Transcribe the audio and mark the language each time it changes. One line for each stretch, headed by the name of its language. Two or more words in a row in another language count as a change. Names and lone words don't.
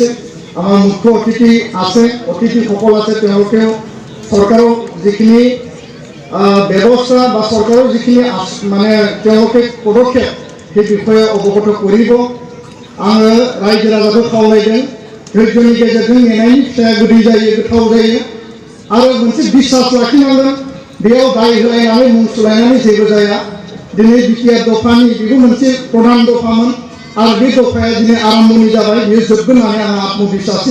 Assamese: আমাৰ মুখ্য অতিথি আছে, অতিথিসকল আছে, তেওঁলোকেও চৰকাৰৰ যিখিনি ব্যৱস্থা বা চৰকাৰৰ যিখিনি মানে তেওঁলোকে পদক্ষেপ সেই বিষয়ে অৱগত কৰিব।
Bodo: आङो रायजो राजाखौ खावलायदों, धैर्यनि गेजेरजों नेनायनि फिथाइया गोदै जायो, गोथाव जायो। आरो मोनसे बिश्वास लाखिनांगोन, बेयाव दाय होलायनानै मुं सुलायनानै जेबो जाया। दिनै बिटिआर दफानि बेबो मोनसे प्रधान दफामोन आरो बे दफाया दिनै आरम्भनि जाबाय, बेयो जोबगोन होननानै आं आत्मबिश्वासि।